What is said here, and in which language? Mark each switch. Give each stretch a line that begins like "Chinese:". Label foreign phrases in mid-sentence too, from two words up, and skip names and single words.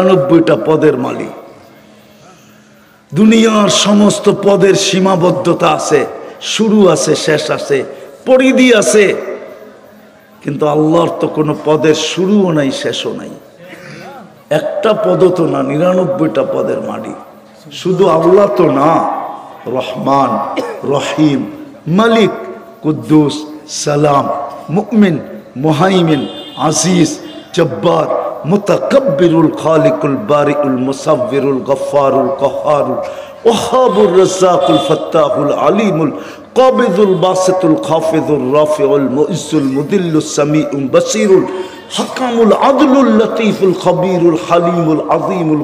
Bangla: যিনি 99টা পদের মালিক, দুনিয়ার সমস্ত পদের সীমাবদ্ধতা আছে, শুরু আছে, শেষ আছে, পরিধি আছে, কিন্তু আল্লাহর তো কোনো পদের শুরুও নাই, শেষও নাই। একটা পদ তো না, 99টা পদের মালিক। শুধু আল্লাহ তো না, রহমান, রহিম, মালিক, কুদ্দুস, সালাম, মুমিন, মুহাইমিন, আজিজ, জব্বার, মুতাকাব্বিরুল, খালিকুল, বারিউল, মুসাব্বিরুল, গফফারুল, কহারুল, ওয়াহাবুর, রাজ্জাকুল, ফাত্তাহুল, আলিমুল, কাবিদুল, বাসিতুল, খাফিদুল, রাফিউল, মুইজ্জুল, মুদিল্লুস, সামিউল, বাসীরুল, হাকামুল, আদলুল, লতীফুল, খবীরুল, হালিমুল, আযীমুল,